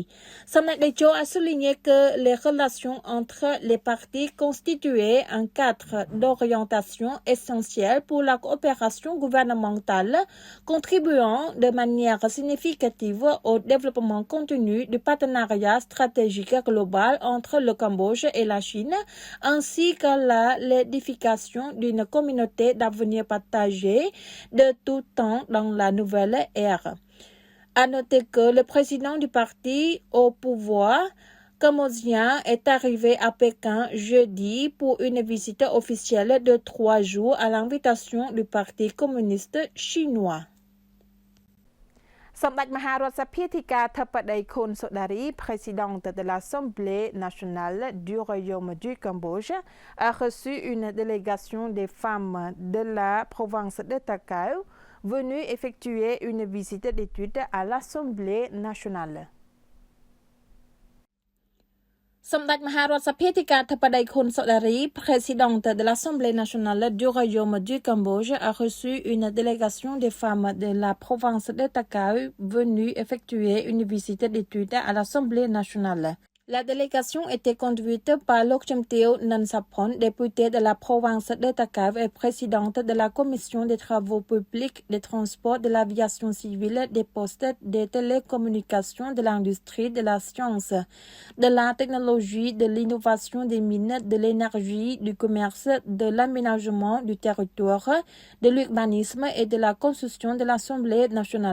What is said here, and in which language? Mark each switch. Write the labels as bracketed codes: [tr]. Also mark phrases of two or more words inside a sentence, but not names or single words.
[fr] Samdech Techo a souligné que les relations entre les partis constituaient un cadre d'orientation essentiel pour la coopération gouvernementale, contribuant de manière significative au développement continu du partenariat stratégique global entre le Cambodge et la Chine, ainsi qu'à l'édification d'une communauté d'avenir partagée de tout temps dans la nouvelle ère. À noter que le président du parti au pouvoir cambodgien est arrivé à Pékin jeudi pour une visite officielle de 3 jours à l'invitation du Parti communiste chinois. សម្ដេចមហារដ្ឋសភាធិការធិបតីខុនសូដារី présidente de l'Assemblée nationale du Royaume du Cambodge, a reçu une délégation des femmes de la province de Takao venue effectuer une visite d'étude à l'Assemblée nationale. សម្ដេចមហារដ្ឋសភាធិការធិបតីខុនសូដារី présidente de l'Assemblée nationale du Royaume du Cambodge, a reçu une délégation des femmes de la province de Takao venue effectuer une visite d'étude à l'Assemblée nationale. La délégation était conduite par Lokchumteo Nansapron, députée de la province de Takao et présidente de la commission des travaux publics, des transports, de l'aviation civile, des postes, des télécommunications, de l'industrie, de la science, de la technologie, de l'innovation, des mines, de l'énergie, du commerce, de l'aménagement du territoire, de l'urbanisme et de la construction de l'Assemblée nationale.